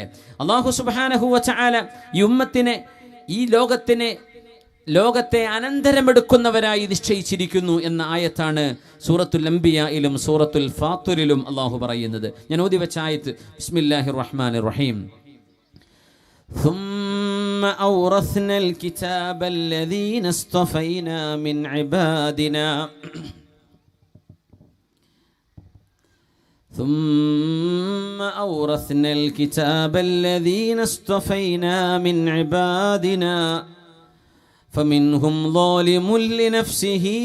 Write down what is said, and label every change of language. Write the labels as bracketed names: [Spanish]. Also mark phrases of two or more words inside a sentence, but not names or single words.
[Arabic] الله سبحانه وتعالى [Malayalam] ഈ ഉമ്മത്തിനെ, ഈ ലോകത്തെ അനന്തരമെടുക്കുന്നവരായി നിശ്ചയിച്ചിരിക്കുന്നു എന്ന ആയത്താണ് സൂറത്തുൽ അംബിയായിലും സൂറത്തുൽ ഫാത്തിറിലും അല്ലാഹു പറയുന്നത്. ഞാൻ ഓതി വെച്ച ആയത്ത് [Arabic] بسم الله الرحمن الرحيم. ثم أورثنا الكتاب الذين اصطفينا من عبادنا ثم أورثنا الكتاب الذين اصطفينا من عبادنا فمنهم ظالم لنفسه